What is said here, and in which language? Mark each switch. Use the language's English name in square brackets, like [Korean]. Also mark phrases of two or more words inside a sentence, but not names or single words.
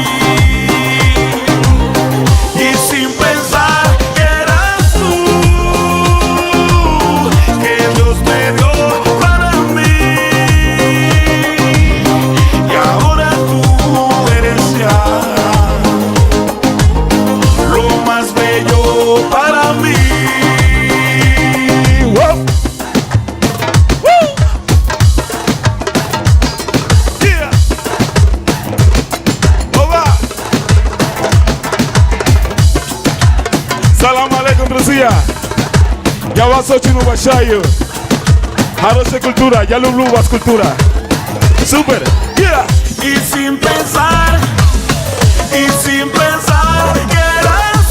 [Spanish] Y sin pensar que eras tú que Dios me dio para mí. Y ahora tú eres ya lo más bello para mí. Whoa. Woo. Yeah. Oba. [Arabic] سلام عليكم, [Russian] друзья. Я вас очень уважаю. Хорошая культура, я люблю вас культура. Супер. Yeah. [Spanish] Y sin pensar que era